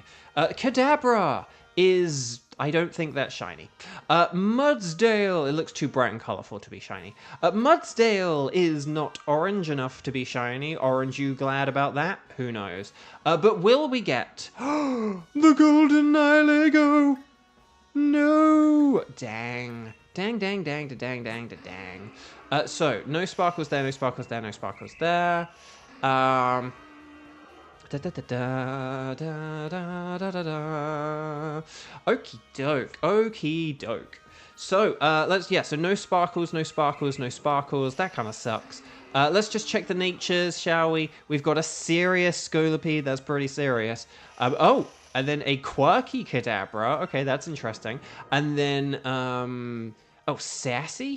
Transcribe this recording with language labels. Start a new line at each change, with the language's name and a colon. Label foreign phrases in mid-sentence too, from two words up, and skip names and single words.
English: Kadabra is... I don't think that's shiny. Mudsdale, it looks too bright and colourful to be shiny. Mudsdale is not orange enough to be shiny. Orange, you glad about that? Who knows? But will we get... the Golden Nihilego! No! Dang. Dang, dang, dang, dang, dang, dang. So, no sparkles there, no sparkles there, no sparkles there. Okie doke, okie doke. So so no sparkles, no sparkles, no sparkles. That kind of sucks. Let's just check the natures, shall we? We've got a serious Scolipede. That's pretty serious. And then a quirky Kadabra. Okay, that's interesting. And then sassy.